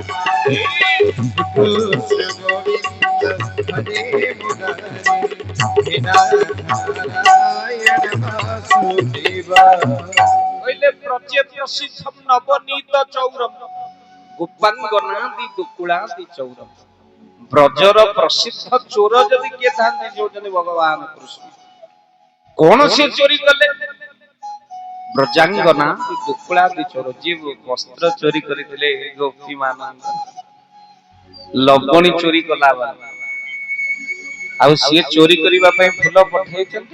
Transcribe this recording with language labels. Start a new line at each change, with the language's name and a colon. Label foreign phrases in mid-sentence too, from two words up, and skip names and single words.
Sanskrit: कृष्ण गोविंद हरि मुरारी नाथ नारायण वासुदेव कहले प्रजे प्रसिद्धम नवनीत चौरम गोपांगनादि दुकुलादि चौरम
Odia: ବ୍ରଜର ପ୍ରସିଦ୍ଧ ଚୋର ଯଦି କିଏ ଥାନ୍ତି ସେ ହେଉଛନ୍ତି ଭଗବାନ କୃଷ୍ଣ। କଣ ସେ ଚୋରି କଲେ? ବ୍ରଜାଙ୍ଗନା ଗୋକୁଳାଦି ଚୋର ଯିଏ ବସ୍ତ୍ର ଚୋରି କରିଥିଲେ ଗୋପୀ ମାନଙ୍କ, ଲବଣୀ ଚୋରି କଲା ଆଉ ସିଏ ଚୋରି କରିବା ପାଇଁ ଫୁଲ ପଠେଇଛନ୍ତି।